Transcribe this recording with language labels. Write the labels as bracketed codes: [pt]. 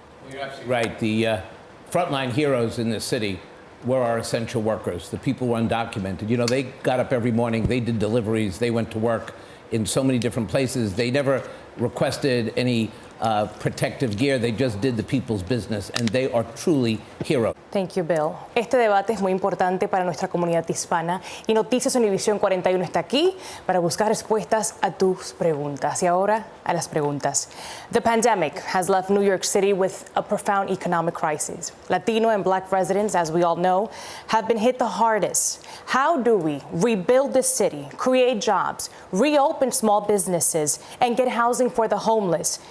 [en] You're absolutely right. The frontline heroes in this city were our essential workers, the people who were undocumented. You know, they got up every morning, they did deliveries, they went to work in so many different places. They never requested any protective gear. They just did the people's business, and they are truly heroes. Thank you, Bill. [es] Este debate es muy importante para nuestra comunidad hispana y Noticias Univisión 41 está aquí para buscar respuestas a tus preguntas. Y ahora a las preguntas. [en] The pandemic has left New York City with a profound economic crisis. Latino and Black residents, as we all know, have been hit the hardest. How do we rebuild the city, create jobs, reopen small businesses, and get housing for the homeless?